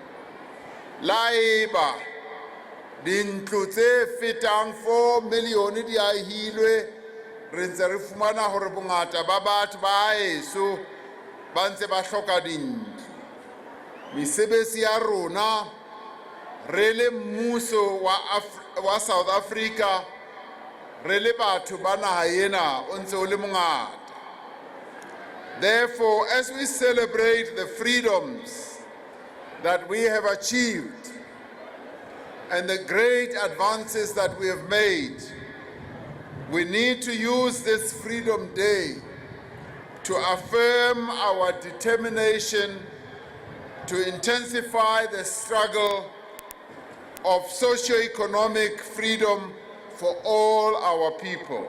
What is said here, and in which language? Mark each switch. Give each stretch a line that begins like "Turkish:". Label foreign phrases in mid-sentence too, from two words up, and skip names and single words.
Southern Sotho: Laeba dintlo tse fetang 4 milione di ahilwe, re ntse re fumana hore bongata ba batho ba heso ba ntse ba hloka dintlo. Mesebetsi ya rona re le mmuso wa South Africa, re le batho ba naha ena o ntse o le mongata.
English: Therefore, as we celebrate the freedoms that we have achieved and the great advances that we have made, we need to use this Freedom Day to affirm our determination to intensify the struggle of socio-economic freedom for all our people.